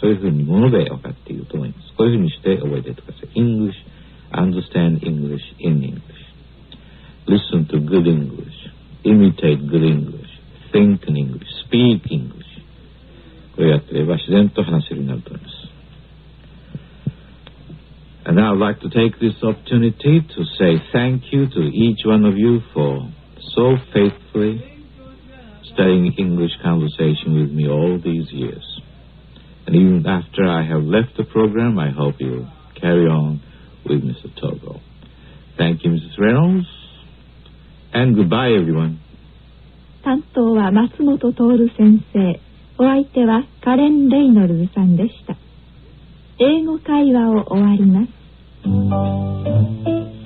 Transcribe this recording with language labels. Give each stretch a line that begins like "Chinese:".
Japanese: そういうふうにもので分かっていると思います。こういうふうにして覚えていってください。
English: English, understand English in English, listen to good English, imitate good English, think in English, speak English.
Japanese: これをやっていれば自然と話せるようになると思います。
English: And now I'd like to take this opportunity to say thank you to each one of you for so faithfully studying English conversation with me all these years. And even after I have left the program, I hope you'll carry on with Mr. Togo. Thank you, Mrs. Reynolds, and goodbye, everyone.
Japanese: 担当は松本徹先生。お相手はカレン・レイノルズさんでした。英語会話を終わります。